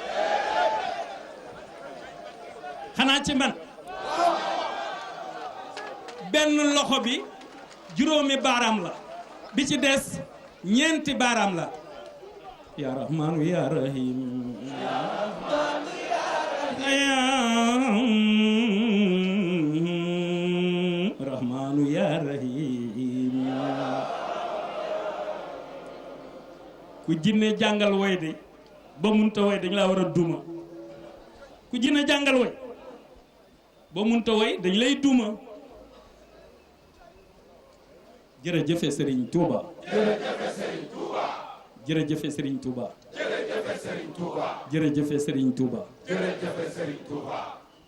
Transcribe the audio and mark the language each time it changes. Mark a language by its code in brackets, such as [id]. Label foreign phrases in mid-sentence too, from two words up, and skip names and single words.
[wo] xanaa ci man benn loxo bi juróomi baaraam la bi ci des ñeenti baaraam la [ar] ya rahmanu ya rahim [wo] ya rahmanu ya rahim ku jinne jàngal woy de ba munta woy dañ laa war a duma ku jinne jàngal woy ba munta woy dañ lay duma jërëjëfe Serigne Touba jërëjëfe Serigne Touba jërëjëfe Serigne Touba jërëjëfe Serigne Touba